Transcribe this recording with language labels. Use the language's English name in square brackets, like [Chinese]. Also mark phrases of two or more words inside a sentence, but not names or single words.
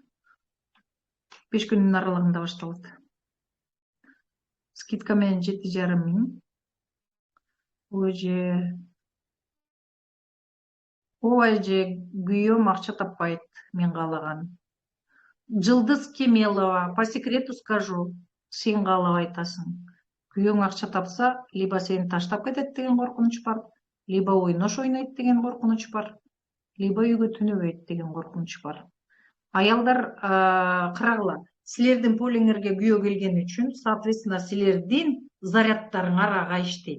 [Kyrgyz] 5 күнүн аралыгында башталат. Скидка менен 7,5 миң. Ооба же күйөөм акча таппайт мен каалаган. Жылдыз Кемелова, [Russian] по секрету скажу, [Kyrgyz] сен каалап айтасың. Күйөөң акча тапса, либо сени таштап кетет деген коркунуч бар, либо ойнош ойнойт деген коркунуч бар, либо үйгө түнөбөйт деген коркунуч бар. Аялдар карагыла, силердин полиңерге күйөө келген үчүн, соответственно, силердин зарядтарыңар ага иштейт.